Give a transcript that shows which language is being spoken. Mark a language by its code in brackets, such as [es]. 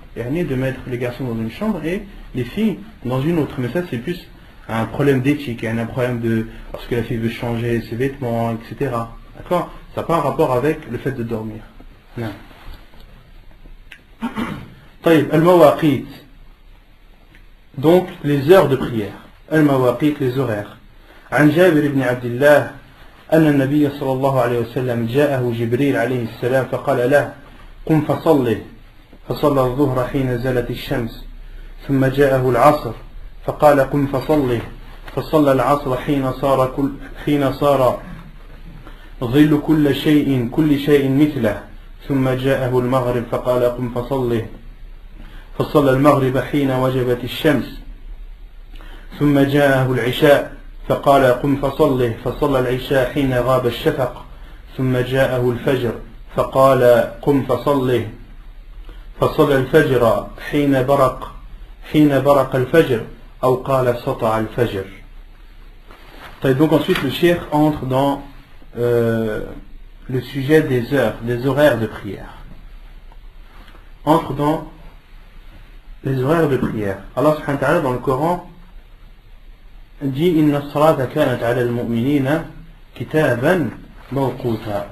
[fr] Et de mettre les garçons dans une chambre et les filles dans une autre. Mais ça, c'est plus un problème d'éthique, un problème de parce que la fille veut changer ses vêtements, etc. D'accord? Ça n'a pas un rapport avec le fait de dormir. Non. Al-mawaqit. Donc, les heures de prière. Al-mawaqit, les horaires. [ar] عن جابر بن عبد الله أن النبي صلى الله عليه وسلم جاءه جبريل عليه السلام فقال له قم فصلي فصلى الظهر حين زالت الشمس ثم جاءه العصر فقال قم فصلي فصلى العصر حين صار ظل كل شيء مثله ثم جاءه المغرب فقال قم فصلي فصلى المغرب حين وجبت الشمس ثم جاءه العشاء فقال قم فصلي فصلى العشاء حين غاب الشفق ثم جاءه الفجر فقال قم فصلي فصلى الفجر حين برق الفجر أو قال سطع الفجر. [fr] Donc ensuite le cheikh entre dans le sujet des horaires de prière. Entre dans les horaires de prière. Allah subhanahu wa ta'ala dans le Coran dit [ar] Inna as-salata kanat 'ala al-mu'minina kitaban mawquta.